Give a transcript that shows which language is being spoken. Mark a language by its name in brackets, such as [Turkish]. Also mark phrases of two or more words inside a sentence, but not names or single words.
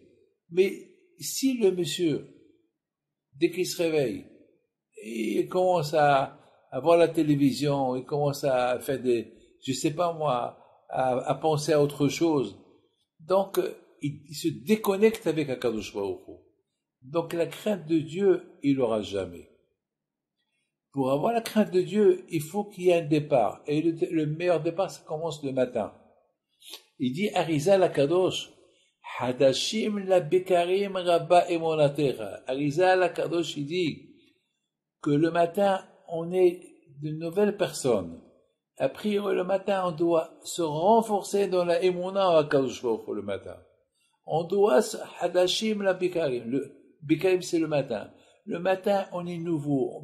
[French] Mais si le monsieur, dès qu'il se réveille, il commence à voir la télévision, il commence à faire je sais pas moi, à penser à autre chose. Donc, il se déconnecte avec [Hebrew] הקדוש ברוך הוא. [French] Donc, la crainte de Dieu, il l'aura jamais. Pour avoir la crainte de Dieu, il faut qu'il y ait un départ. Et le meilleur départ, ça commence le matin. Il dit, [Hebrew] האריז"ל הקדוש חדשים לבקרים רבה אמונתך. [French] Arizal Akadosh, il dit que le matin, on est de nouvelles personnes. A priori, le matin, on doit se renforcer dans la émona à [Hebrew] קדוש ברוך הוא [French] le matin. On doit [Hebrew] חדשים לבקרים. [French] Le bikarim, c'est le matin. Le matin, on est nouveau.